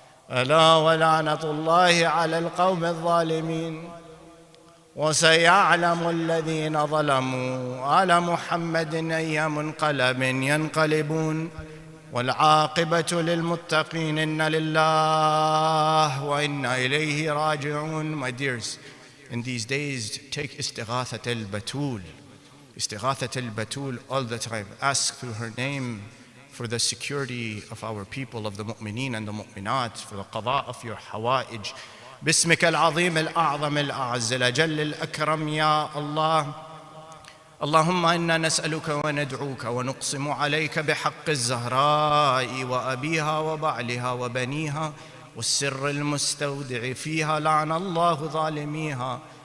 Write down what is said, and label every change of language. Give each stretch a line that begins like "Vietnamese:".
Arabic: ألا ولعنة الله على القوم الظالمين. وسيعلم الذين ظلموا على محمد أي منقلب ينقلبون والعاقبة للمتقين. إن لله وإنا إليه راجعون.
English: My dears, in these days, take istighathat al-batul. Istighathat al-batul all the time. Ask through her name for the security of our people, of the mu'mineen and the mu'minat, for the qada of your hawa'ij.
Arabic: باسمك العظيم الأعظم الأعز الأجل الأكرم يا الله. اللهم إنا نسألك وندعوك ونقسم عليك بحق الزهراء وأبيها وبعلها وبنيها والسر المستودع فيها لعن الله ظالميها.